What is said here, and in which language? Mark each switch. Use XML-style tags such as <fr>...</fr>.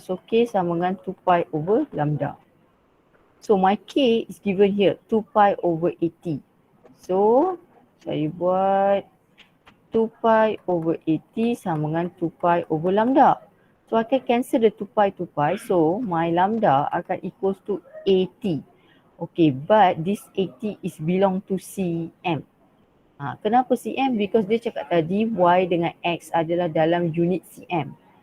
<en>So K</en> <ms>sama dengan</ms> <en>2 pi over lambda. So my K is given here, 2 pi over 80. So</en> <ms>saya buat</ms> <en>2 pi over 80</en> <ms>sama dengan</ms> <en>2 pi over lambda. So I can cancel the 2 pi. So my lambda akan equals to 80. Okay, but this 80 is belong to cm.</en> <ms>Kenapa cm? Because dia cakap tadi y dengan x adalah dalam unit cm.</ms>